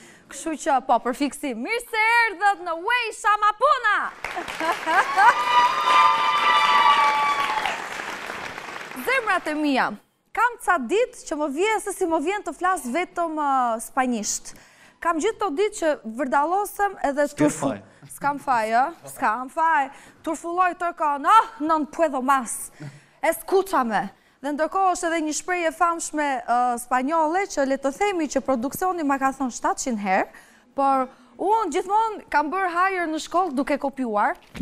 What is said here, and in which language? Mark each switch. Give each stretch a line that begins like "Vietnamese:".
Albanian: Kështu që po për fiksim, mirë se erdhët në Uejsha Mapuna! Zemrat e mia, kam ca ditë që më vjen se si më vjen të flas vetëm spanjisht. Kam gjithë të ditë që vërdalosem edhe turfulloj. S'kam faj. Turfulloj tërka,
Spanish: non puedo más. Escúchame.
Albanian: Dhe ndërkohë është edhe një shprehje famshme spanjolle që le të themi që produksioni ma ka thonë 700 herë, por unë gjithmonë kam bërë hajër në shkollë duke kopjuar.